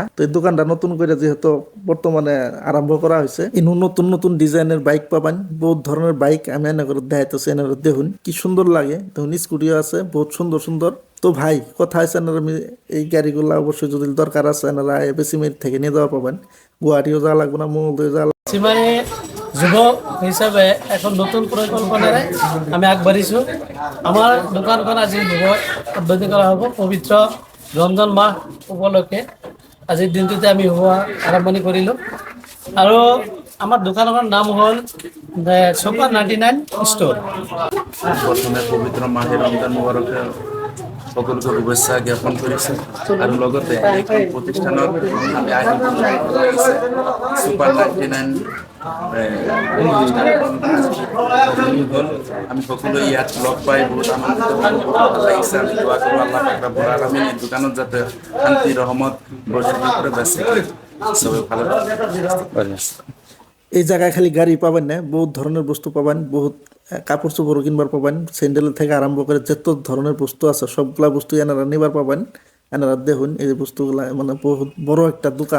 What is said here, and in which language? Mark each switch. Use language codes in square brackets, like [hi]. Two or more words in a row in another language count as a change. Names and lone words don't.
[bn] তো এই দোকানটা নতুন করে যেহেতু বর্তমানে আরম্ভ করা হয়েছে, ইনো নতুন নতুন ডিজাইনের বাইক পাবেন, বহুত ধরনের বাইক আমি এনে করে দেখাইতেছি। এনারা দেখুন কি সুন্দর লাগে। দেখুন স্কুটিও আছে, বহুত সুন্দর সুন্দর। তো ভাই কথা আছে, এনারা এই গাড়িগুলো অবশ্যই যদি দরকার আছে এনারা বেসিমের থেকে নিয়ে যাওয়া পাবেন। গুয়াহাটিও যাওয়া লাগবে না, মঙ্গলদৈ যাওয়া [as] সীমানে যুব হিসাবে এখন নতুন পরিকল্পনায় আমি আগবাঢ়িছোঁ। আমাৰ দোকানখন আজি যুৱ উদ্বোধন কৰা হ'ব। পবিত্ৰ ৰমজান মাহ উপলক্ষে আজিৰ দিনটোতে আমি হোৱা আৰম্ভণি কৰিলোঁ। আৰু আমাৰ দোকানখনৰ নাম হ'ল সুপাৰ 99 ষ্ট'ৰ। প্ৰথমে পবিত্ৰ মাহে ৰমজান মুবাৰকে সকলোকে শুভেচ্ছা জ্ঞাপন কৰিছোঁ, আৰু লগতে এইখন প্ৰতিষ্ঠানত আমি আহিব লাগিছে সুপাৰ 99 হ'ল। আমি সকলোৱে ইয়াত লগ পাই বহুত আনন্দিত, বহুত ভাল লাগিছে। আমি দোৱা কৰোঁ আল্লাহ পাক [ar] رب العالمين [as] এই দোকানত যাতে শান্তি রহমত [bn] বরকত করে বেঁচে সবাই ভালো থাকে। এই জায়গায় খালি গাড়ি পাবেন না, বহুত ধরনের বস্তু পাবেন, বহুত কাপড় চোপড় কিনবার পাবেন, স্যান্ডেল থেকে আরম্ভ করে যত ধরনের বস্তু আছে সবগুলা বস্তু এনারা নিবার পাবেন। এনারা দেখুন এই বস্তুগুলা মানে বহুত বড় একটা দোকান।